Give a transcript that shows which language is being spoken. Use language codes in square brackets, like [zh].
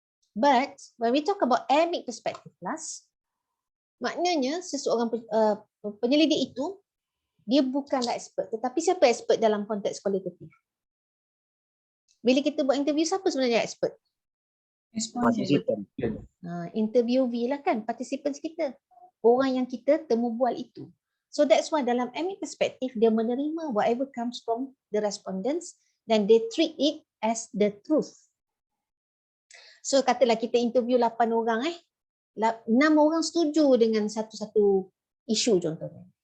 [en] But when we talk about emic perspective class, [ms] maknanya seseorang penyelidik itu dia bukanlah expert, tetapi siapa expert dalam konteks kualitatif? Bila kita buat interview, siapa sebenarnya expert? Partisipan. Interviewee lah kan, participants kita. Orang yang kita temu bual itu. [en] So that's why [ms] dalam [en] emic perspective, [ms] dia menerima [en] whatever comes from the respondents [ms] dan [en] they treat it as the truth. [ms] So katalah kita interview 8 orang 6 orang setuju dengan satu-satu isu contohnya.